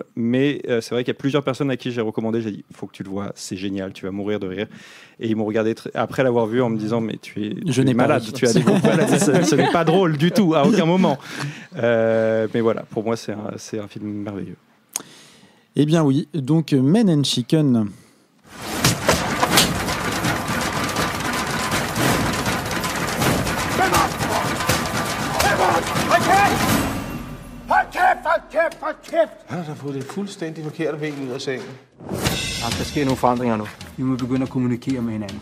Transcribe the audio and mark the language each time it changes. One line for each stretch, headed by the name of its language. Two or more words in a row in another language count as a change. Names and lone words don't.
French: Mais c'est vrai qu'il y a plusieurs personnes à qui j'ai recommandé. J'ai dit, il faut que tu le vois, c'est génial, tu vas mourir de rire. Et ils m'ont regardé après l'avoir vu en me disant, mais tu es malade, tu as des gros maladies. Ce n'est pas drôle du tout, à aucun moment. Mais voilà, pour moi, c'est un film merveilleux. Eh bien oui, donc Men and Chicken.
Danish: Hold kæft! Han har fået det fuldstændig forkerte ben ud af sengen. Der sker nogle forandringer nu. Vi må begynde at kommunikere med hinanden.